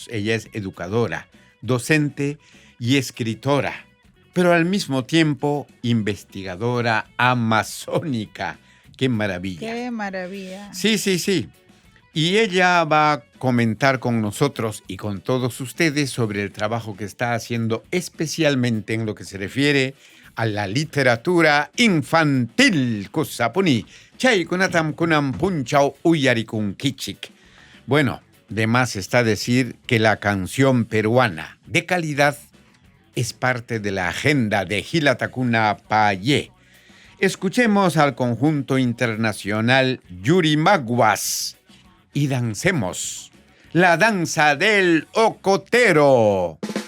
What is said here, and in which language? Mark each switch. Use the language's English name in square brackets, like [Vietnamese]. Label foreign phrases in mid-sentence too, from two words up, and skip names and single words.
[Spanish] Ella es educadora, docente y escritora, pero al mismo tiempo investigadora amazónica. ¡Qué maravilla! ¡Qué maravilla! Sí. Y ella va a comentar con nosotros y con todos ustedes sobre el trabajo que está haciendo, especialmente en lo que se refiere a la literatura infantil. [Quechua] Kusapuni, chay kunatam kunam punchau uyarikun kichik. [Spanish] Bueno, de más está decir que la canción peruana de calidad es parte de la agenda de Gilatacuna Payé. Escuchemos al conjunto internacional Yurimaguas y dancemos la danza del ocotero.